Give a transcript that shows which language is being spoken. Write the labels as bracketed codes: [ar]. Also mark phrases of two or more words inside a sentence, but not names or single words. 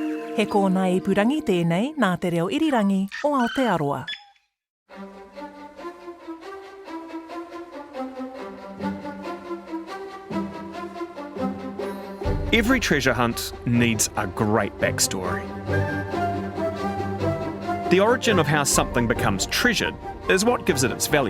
[mi] He kōna I purangi tēnei nā te reo irirangi o Aotearoa. [en] Every treasure hunt needs a great backstory. The origin of how something becomes treasured is what gives it its value.